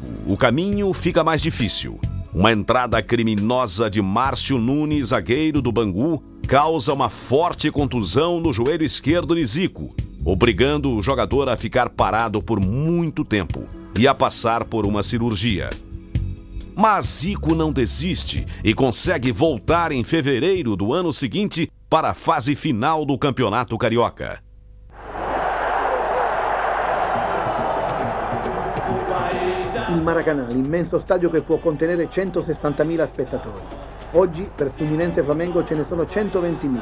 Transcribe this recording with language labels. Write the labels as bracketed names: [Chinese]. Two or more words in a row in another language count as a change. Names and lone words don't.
[Portuguese] O caminho fica mais difícil. Uma entrada criminosa de Márcio Nunes, zagueiro do Bangu, causa uma forte contusão no joelho esquerdo de Zico, obrigando o jogador a ficar parado por muito tempo e a passar por uma cirurgia. Mas Zico não desiste e consegue voltar em fevereiro do ano seguinte para a fase final do Campeonato Carioca. [Italian] Il Maracanã, l'immenso stadio che può contenere 160.000 spettatori. Oggi per Fluminense e Flamengo ce ne sono 120.000.